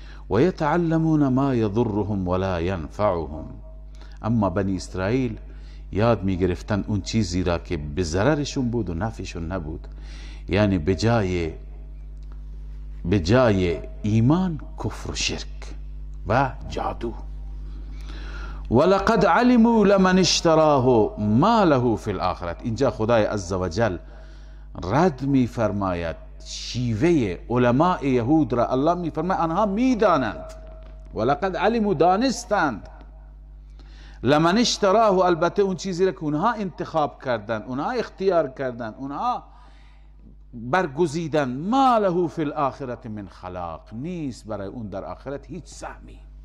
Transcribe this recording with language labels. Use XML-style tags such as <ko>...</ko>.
<ar>و یتعلمون ما یضرهم ولا ینفعهم،</ar> <fa>اما بنی اسرائیل یاد میگرفتن اون چیزی را که به ضررشون بود و نفعشون نبود، یعنی به جای ایمان کفر و شرک و جادو.</fa> <ar>ولقد علموا لمن اشتراه ما له فی الاخرة.</ar> <fa>اینجا خدای عزوجل رد میفرماید شیوه علماء یهود را. الله میفرماید آنها میدانند،</fa> <ar>ولقد علموا</ar> <fa>دانستند،</fa> <ar>لمن اشتراه</ar> <fa>البته اون چیزی را که اونها انتخاب کردن، اونها اختیار کردن، اونها برگزیدن،</fa> <ar>ما له فی الاخرة من خلاق،</ar> <fa>نیست برای اون در آخرت هیچ سهمی.</fa>